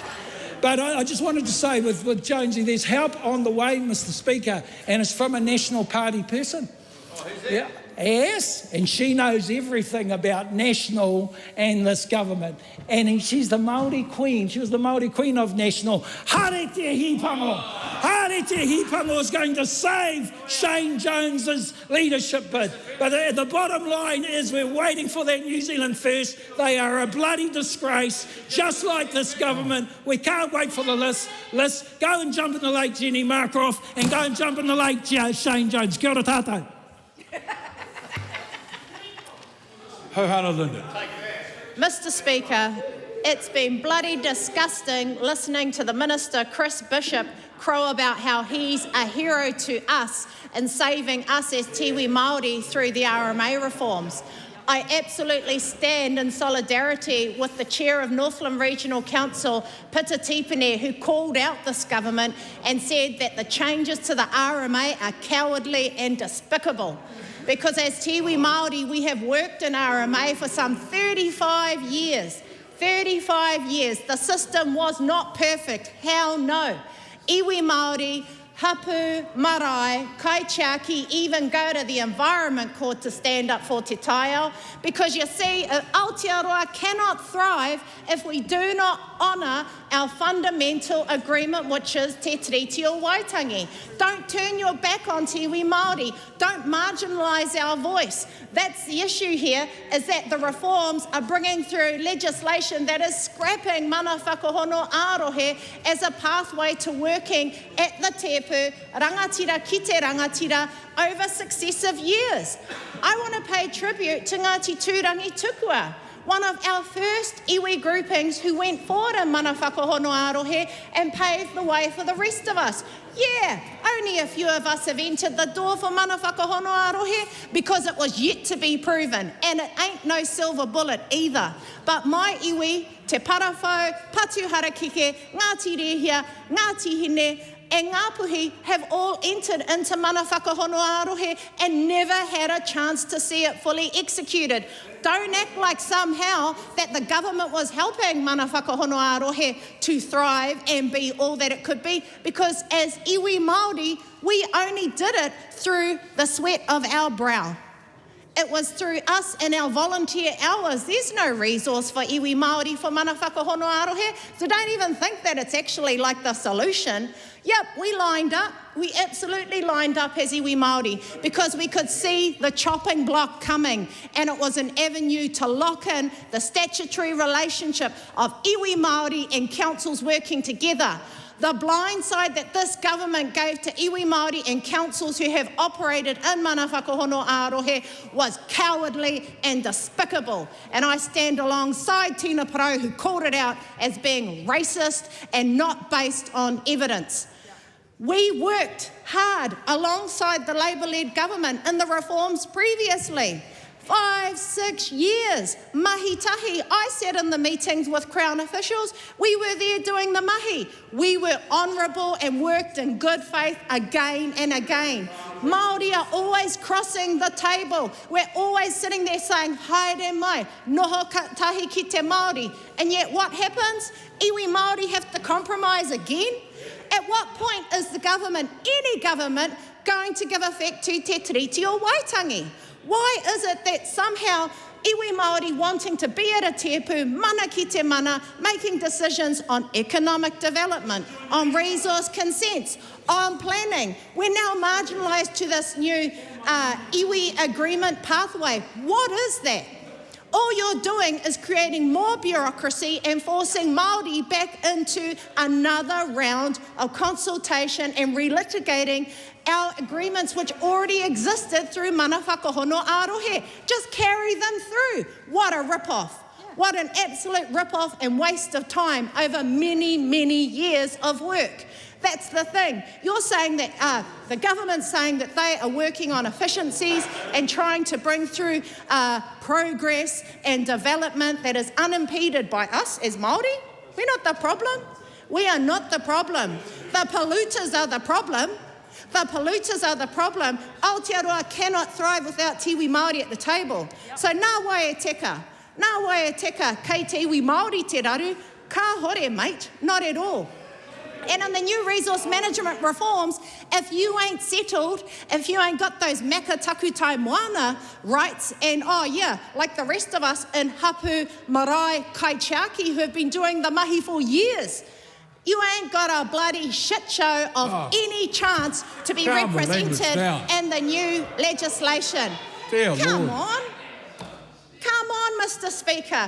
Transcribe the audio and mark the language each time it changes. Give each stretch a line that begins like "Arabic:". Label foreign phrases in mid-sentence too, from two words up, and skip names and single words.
English: But I just wanted to say with Jonesy, there's help on the way, Mr. Speaker, and it's from a National Party person. Yeah. Yes, and she knows everything about National and this government. And she's the Māori Queen. She was the Māori Queen of National. Hare te hipango. Hare te hipango is going to save Shane Jones's leadership bid. But the bottom line is we're waiting for that New Zealand First. They are a bloody disgrace, just like this government. We can't wait for the list. Go and jump in the lake, Jenny Markroft, and go and jump in the lake, Shane Jones.
Māori: Kia ora tātou.
English: Mr. Speaker, it's been bloody disgusting listening to the Minister, Chris Bishop, crow about how he's a hero to us in saving us as
Māori: Tiwi Māori
English: through the RMA reforms. I absolutely stand in solidarity with the Chair of Northland Regional Council, Pita Tipene, who called out this government and said that the changes to the RMA are cowardly and despicable. Because as
Māori: Tiwi Māori,
English: we have worked in RMA for some 35 years. 35 years. The system was not perfect. How no?
Māori: Iwi Māori, hapu, marae, kaitiaki,
English: even go to the Environment Court to stand up for
Māori: te taiao.
English: Because you see, Aotearoa cannot thrive if we do not honour our fundamental agreement, which is Te Tiriti o Waitangi. Don't turn your back on
Māori: Tiwi Māori.
English: Don't marginalise our voice. That's the issue here, is that the reforms are bringing through legislation that is scrapping
Māori: mana whakahono arohe
English: as a pathway to working at the
Māori: tepu, rangatira ki te rangatira,
English: over successive years. I want to pay tribute to Ngāti Tūrangi Tukua, one of our first iwi groupings who went forward in
Māori: mana whakahono arohe
English: and paved the way for the rest of us. Yeah, only a few of us have entered the door for
Māori: mana whakahono arohe
English: because it was yet to be proven, and it ain't no silver bullet either. But my iwi, te Parawhau, Patu Harakike, Ngāti Rehia, Ngāti Hine, and Ngāpuhi have all entered into
Māori: mana whakahono arohe
English: and never had a chance to see it fully executed. Don't act like somehow that the government was helping
Māori: mana whakahono arohe
English: to thrive and be all that it could be, because as
Māori: iwi Māori,
English: we only did it through the sweat of our brow. It was through us and our volunteer hours. There's no resource for
Māori: iwi Māori
English: for
Māori: mana whakahono arohe,
English: so don't even think that it's actually like the solution. Yep, we lined up. We absolutely lined up as
Māori: iwi Māori
English: because we could see the chopping block coming, and it was an avenue to lock in the statutory relationship of
Māori: iwi Māori
English: and councils working together. The blind side that this government gave to
Māori: iwi Māori
English: and councils who have operated in
Māori: mana whakahono arohe
English: was cowardly and despicable. And I stand alongside Tina Parau, who called it out as being racist and not based on evidence. We worked hard alongside the Labour-led government in the reforms previously. 5-6 years,
Māori: mahi-tahi.
English: I sat in the meetings with Crown officials. We were there doing the mahi. We were honourable and worked in good faith again and again. Māori are always crossing the table. We're always sitting there saying,
Māori: haere mai, noho tahi ki te Māori.
English: And yet what happens?
Māori: Iwi Māori
English: have to compromise again? At what point is the government, any government, going to give effect to Te Tiriti o Waitangi? Why is it that somehow
Māori: iwi Māori
English: wanting to be at a
Māori: tepu, mana ki te mana,
English: making decisions on economic development, on resource consents, on planning, we're now marginalised to this new iwi agreement pathway? What is that? All you're doing is creating more bureaucracy and forcing Māori back into another round of consultation and relitigating our agreements which already existed through
Māori: mana whakahono arohe.
English: Just carry them through. What a rip-off. What an absolute rip-off and waste of time over many, many years of work. That's the thing. You're saying that the government's saying that they are working on efficiencies and trying to bring through progress and development that is unimpeded by us as Māori. We're not the problem. We are not the problem. The polluters are the problem. The polluters are the problem. Aotearoa cannot thrive without
Māori: tiwi Māori
English: at the table.
Māori: So nā wai e teka. Nā wai e teka kei tiwi Māori te raru. Ka hore, mate.
English: Not at all. And in the new resource management reforms, if you ain't settled, if you ain't got those
Māori: maka takutai moana
English: rights, and like the rest of us in
Māori: Hapu, Marae, Kaitiaki,
English: who have been doing the mahi for years, you ain't got a bloody shit show of any chance to be represented in the new legislation. Come on. Come on, Mr. Speaker.